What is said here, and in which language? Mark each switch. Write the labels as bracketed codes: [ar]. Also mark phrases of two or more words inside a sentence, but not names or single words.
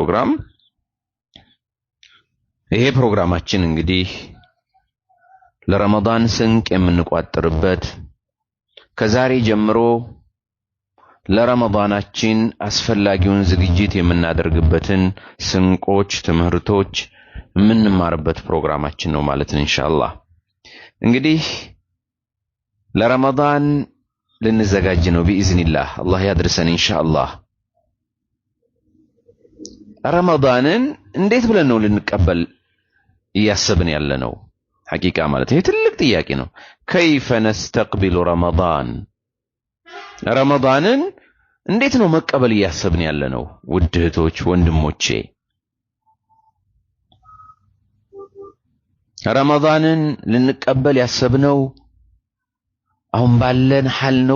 [am] ፕሮግራማችን እንግዲህ ለረመዳን ስንቅ የምንቋጥርበት ከዛሬ ጀምሮ ለረመዳናችን አስፈላጊውን ዝግጅት የምናደርግበትን ስንቆች ትምህርቶች የምንማርበት ፕሮግራማችን ነው ማለት ነው ኢንሻአላህ። እንግዲህ ለረመዳን ልንዘጋጅ ነው بإذنillah አላህ ያድርሰን ኢንሻአላህ። ረመዳንን እንዴት ብለን ነው ልንቀበል እያሰብን ያለነው? ሐቂቃ ማለት ይሄ ትልቅ ጥያቄ ነው። [ar] كيف نستقبل رمضان [am] ረመዳንን እንዴት ነው መቀበል እያሰብን ያለነው? ውድ እህቶች ወንድሞቼ፣ ረመዳንን ልንቀበል ያሰብነው አሁን ባለን ሐል ነው?